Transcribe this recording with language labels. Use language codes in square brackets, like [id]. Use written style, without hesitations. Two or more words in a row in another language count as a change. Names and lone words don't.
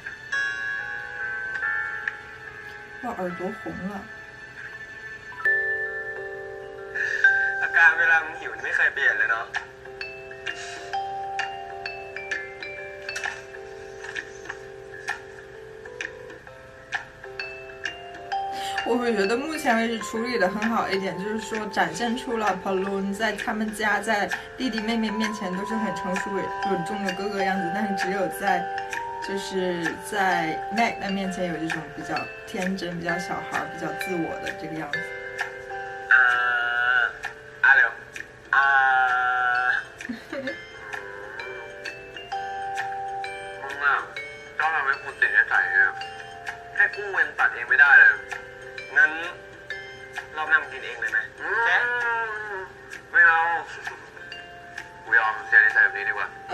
[zh] 哇，耳朵红了。 [th] อาการเวลามึงหิวนี่ไม่เคยเปลี่ยนเลยเนาะ [zh] 我会觉得目前为止处理的很好一点，就是说展现出了 Balloon 在他们家在弟弟妹妹面前都是很成熟稳重的哥哥样子，但是只有在 Mac 的面前有这种比较天真、比较小孩、比较自我的这个样子。 [th] เร็วมึงอ่ะต้องทำให้กูติดนิสัยเนี่ยแค่กู้เงินตัดเองไม่ได้เลยงั้นรอบหน้ามึงกินเองเลยไหมแจ๊ไม่เอากูยอมเสียนิสัยแบบนี้ดีกว่า